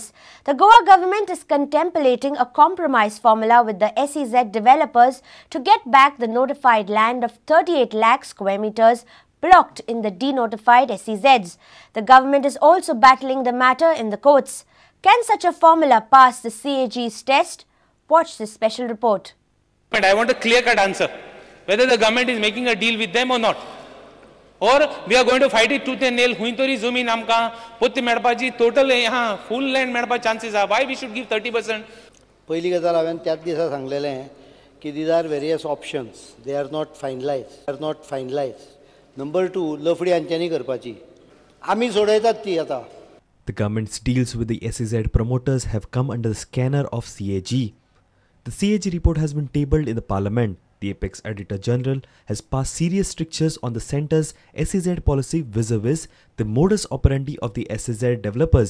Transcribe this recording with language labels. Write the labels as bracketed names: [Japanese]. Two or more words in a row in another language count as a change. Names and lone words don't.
[English] The Goa government is contemplating a compromise formula with the SEZ developers to get back the notified land of 38 lakh square meters blocked in the denotified SEZs. The government is also battling the matter in the courts. Can such a formula pass the CAG's test? Watch this special report. I want a clear-cut answer. whether the government is making a deal with them or not. Or we are going to fight it tooth and nail. [Konkani] हुईतरी जमीन आमकां पोत्ती मेळपाची टोटल यहाँ [English] full land [Konkani] मेळपा चान्सेस आहा. [English] Why we should give 30%? [Konkani] पहिली गजाल हांवें त्याच दिसा सांगलेलें की [English] these are various options. They are not finalized. Number 2, [Konkani] लफडी हांच्यांनी करपाची. आमी सोडयतात ती आतां. [English] The government's deals with the SEZ promoters have come under the scanner of CAG. The CAG report has been tabled in the parliament. The Apex Editor General has passed serious strictures on the centre's SEZ policy vis-a-vis the modus operandi of the SEZ developers.